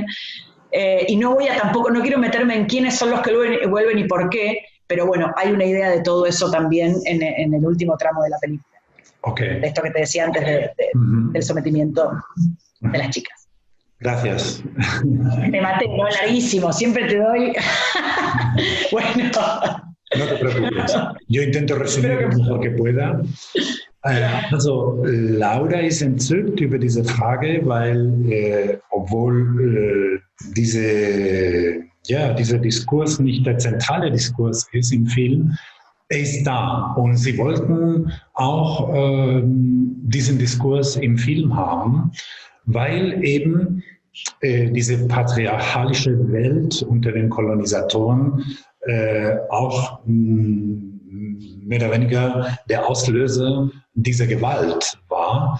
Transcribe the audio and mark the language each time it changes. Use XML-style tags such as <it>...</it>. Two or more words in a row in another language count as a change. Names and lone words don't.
<es>Y no quiero meterme en quiénes son los que vuelven y por qué, pero bueno, hay una idea de todo eso también en el último tramo de la película. Okay. De esto que te decía antes del sometimiento de las chicas. Gracias. Te maté, ¿no? Larguísimo, siempre te doy. Bueno. No te preocupes. Yo intento resumir lo mejor que pueda.</es> <de>Also, Laura ist entzückt über diese Frage, weil obwohl dieser Diskurs nicht der zentrale Diskurs ist im Film, er ist da. Und sie wollten auch diesen Diskurs im Film haben, weil eben diese patriarchalische Welt unter den Kolonisatoren auch mehr oder weniger der Auslöser dieser Gewalt war.</de>